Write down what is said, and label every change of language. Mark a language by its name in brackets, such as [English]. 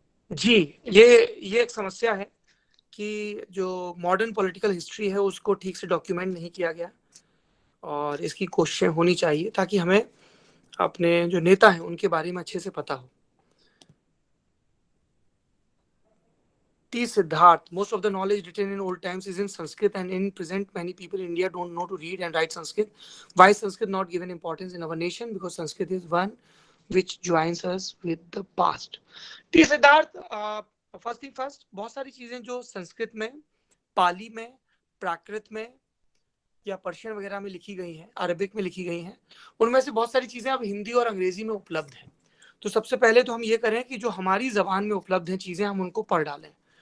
[Hindi] जी, ये एक समस्या है कि जो मॉडर्न पॉलिटिकल हिस्ट्री है उसको ठीक से डॉक्यूमेंट नहीं किया गया, और इसकी कोशिशें होनी चाहिए ताकि हमें अपने जो नेता हैं उनके बारे में अच्छे से पता हो। T. [English] Siddharth, most of the knowledge written in old times is in Sanskrit, and in present many people in India don't know to read and write Sanskrit. Why is Sanskrit not given importance in our nation? Because Sanskrit is one which joins us with the past. T. [Hindi] Siddharth, [English] first thing first, [Hindi] बहुत सारी चीजें जो संस्कृत में, पाली में, प्राकृत में या Persian वगैरह में लिखी गई हैं, अरबिक में लिखी गई हैं, उनमें से बहुत सारी चीजें अब हिंदी और अंग्रेजी में उपलब्ध हैं। तो सबसे पहले तो हम ये करें कि जो हमारी जबान में उपलब्ध हैं चीजें, हम उनको पढ़ डालें।